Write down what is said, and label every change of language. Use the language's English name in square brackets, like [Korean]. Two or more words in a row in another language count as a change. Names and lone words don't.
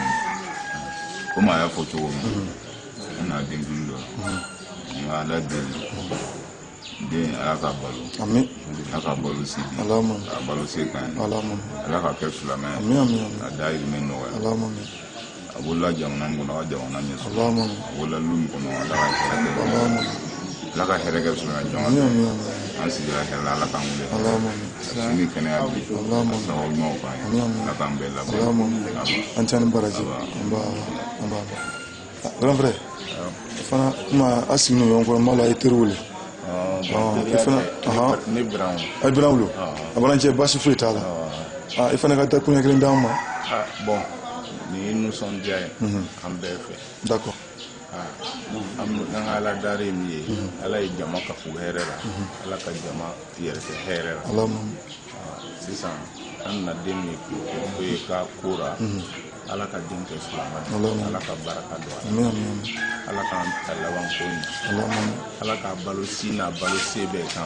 [Bambara] komi a y'a fɔ cogo min an n'a den dɔ nka ala deli den ala ka balo ala ka balo se di a balo se kan ala ka kɛ silamɛ a dayirimɛ nɔgɔya a bolola jamana min kɔnɔ a ka jamana ɲɛsɔrɔ a bolola lu min kɔnɔ ala ka hɛrɛ kɛ silamɛ jɔn an sigira hɛrɛ la ala k'an wele sini kɛnɛya bi a sababu ɲumanw kan ye ala k'an bɛɛ labɛn an tɛ ni baraji an b'a [French] grand frère [Bambara] fana kuma a sigi n'o ɲɔgɔn kɔrɔ n b'a la i teriw wele i fana ne biran a biran wolo a b'an cɛ basi foyi t'a la i fana ka taa kuɲɛ kelen d'an ma bon nin ye nisɔndiya ye an bɛɛ fɛ d'accord an ka ala dari min ye ala ye jama ka fo hɛrɛ la ala ka jama yɛrɛ kɛ hɛrɛ la sisan an na den min ko ye ka kora ala ka den kɛ silamɛ ala ka baraka don ala k'an ta laban ko in ala ka balo si n'a balo se bɛɛ kan